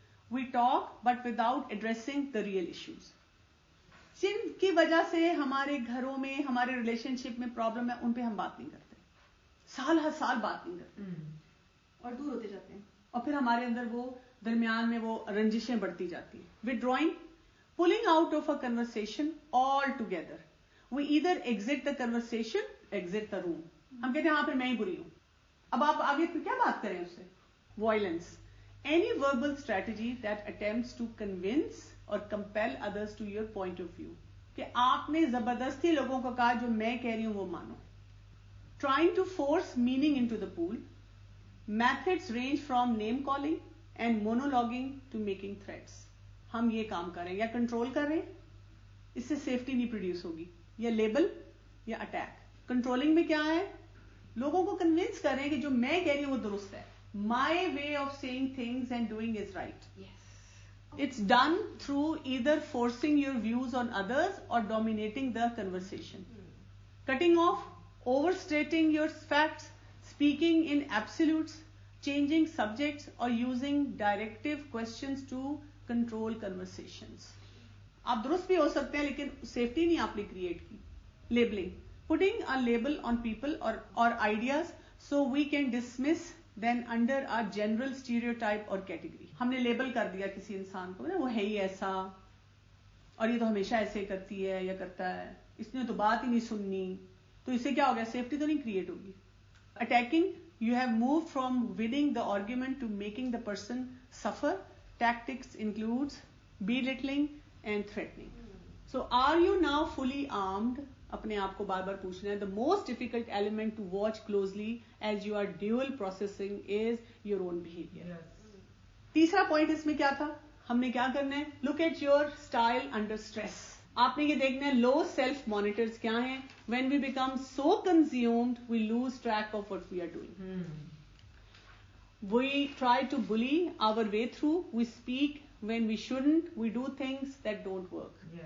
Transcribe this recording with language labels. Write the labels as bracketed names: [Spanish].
[English] We talk but without addressing the real issues. [Urdu] جن کی وجہ سے ہمارے گھروں میں, ہمارے ریلیشن شپ میں پرابلم ہے, ان پہ ہم بات نہیں کرتے, سال ہر سال بات نہیں کرتے, اور دور ہوتے جاتے ہیں, اور پھر ہمارے اندر وہ درمیان میں وہ رنجشیں بڑھتی جاتی ہیں. [English] withdrawing, pulling out of a conversation altogether. we either exit the conversation, exit the room. [Urdu] ہم کہتے ہیں ہاں پھر میں ہی بری ہوں, اب آپ آگے پھر کیا بات کریں اس سے. [English] violence, any verbal strategy that attempts to convince or compel others to your point of view. [Urdu] کہ آپ نے زبردستی لوگوں کو کہا جو میں کہہ رہی ہوں وہ مانو. [English] trying to force meaning into the pool. Methods range from name calling and monologuing to making threats. [Urdu] ہم یہ کام کر رہے ہیں یا کنٹرول کر رہے ہیں, اس سے سیفٹی نہیں پروڈیوس ہوگی, یا لیبل یا اٹیک. کنٹرولنگ میں کیا ہے؟ لوگوں کو کنونس کر رہے ہیں کہ جو میں کہہ رہی ہوں وہ درست ہے. [English] My way of saying things and doing is right. It's done through either forcing your views on others or dominating the conversation. Cutting off, overstating your facts, speaking in absolutes, changing subjects, or using directive questions to control conversations. [Urdu] آپ درست بھی ہو سکتے ہیں لیکن safety نہیں آپ نے create کی. [English] Labeling, putting a label on people or ideas so we can dismiss then under a general stereotype or category. [Urdu] ہم نے لیبل کر دیا کسی انسان کو, وہ ہے ہی ایسا, اور یہ تو ہمیشہ ایسے کرتی ہے یا کرتا ہے, اس نے تو بات ہی نہیں سننی, تو اس سے کیا ہوگا؟ سیفٹی تو نہیں کریٹ ہوگی. [English] Attacking, you have moved from winning the argument to making the person suffer. Tactics includes belittling and threatening. So are you now fully armed? [Urdu] اپنے آپ کو بار بار پوچھنا ہے. [English] The most difficult element to watch closely as you are dual processing is your own behavior. [Urdu] تیسرا point اس میں کیا تھا؟ ہم نے کیا کرنا ہے؟ [English] Look at your style under stress. [Urdu] آپ نے یہ دیکھنا ہے low self monitors کیا ہیں. [English] When we become so consumed, we lose track of what we are doing. We try to bully our way through. We speak when we shouldn't. We do things that don't work.